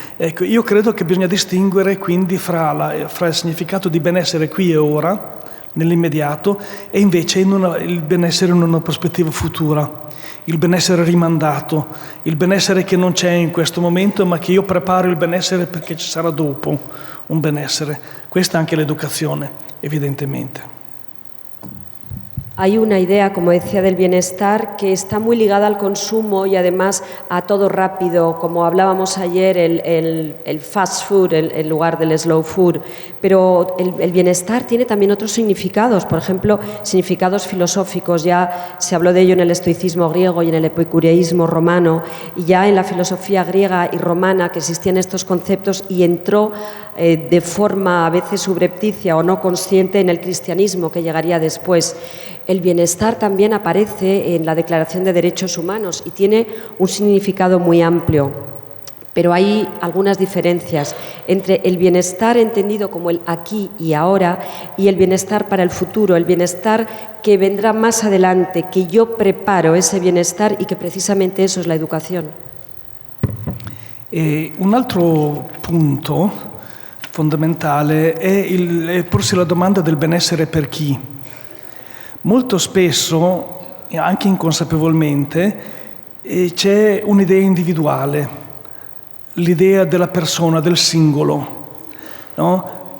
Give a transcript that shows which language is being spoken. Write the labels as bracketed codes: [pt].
[it] Ecco, io credo che bisogna distinguere quindi fra il significato di benessere qui e ora, nell'immediato, e invece il benessere in una prospettiva futura. il benessere rimandato, il benessere che non c'è in questo momento, ma che io preparo il benessere perché ci sarà dopo un benessere. Questa è anche l'educazione, evidentemente. [es] Hay una idea, como decía, del bienestar que está muy ligada al consumo y además a todo rápido, como hablábamos ayer, el fast food en lugar del slow food. Pero el bienestar tiene también otros significados, por ejemplo, significados filosóficos. Ya se habló de ello en el estoicismo griego y en el epicureísmo romano, y ya en la filosofía griega y romana que existían estos conceptos y entró de forma a veces subrepticia o no consciente en el cristianismo que llegaría después. El bienestar también aparece en la Declaración de Derechos Humanos y tiene un significado muy amplio, pero hay algunas diferencias entre el bienestar entendido como el aquí y ahora y el bienestar para el futuro, el bienestar que vendrá más adelante, que yo preparo ese bienestar y que precisamente eso es la educación. [it] Un altro punto fondamentale è porsi la domanda del benessere per chi. Molto spesso, anche inconsapevolmente, c'è un'idea individuale, l'idea della persona, del singolo, no?